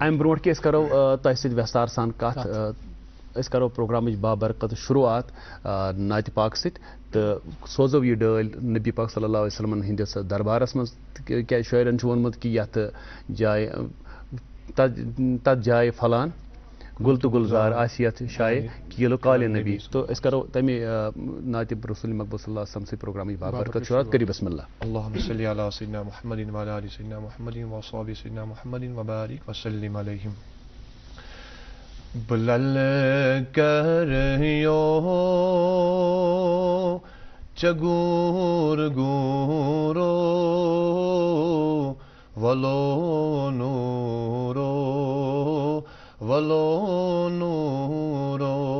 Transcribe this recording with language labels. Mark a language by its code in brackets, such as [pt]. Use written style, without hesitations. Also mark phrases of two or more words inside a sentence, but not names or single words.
[ks] اَمہِ برونٛٹھ کہِ أسۍ کَرو تۄہہِ سۭتۍ وٮ۪ستار سان کَتھ أسۍ کَرو پروگرامٕچ بابرکت شروعات نعتِ پاک سۭتۍ تہٕ سوزو یہِ ڈٲلۍ نبی پاک صلی اللہ علیہ وسلمن ہِنٛدِس دربارَس منٛز کیٛازِ شٲعرَن چھُ ووٚنمُت کہِ یَتھ جایہِ تَتھ جایہِ پھلان گُل تہٕ گُلزار آسہِ یَتھ جایہِ کیٖلہٕ کالہِ نبی تہٕ أسۍ کَرو تَمے نعتِ رسوٗلِ مقبوٗل [ar] صلی اللہ علیہ وسلم [ks] سۭتۍ پروگرامٕچ بابرکت شروعات کٔرِو [ar] بسم اللہ اللہُمَّ صلی علی سیدنا محمد وعلی آلِ سیدنا محمد وأصحابِ سیدنا محمد وبارک وسلم علیہم بلل کریو چگور گورو ولو نورو ولو نورو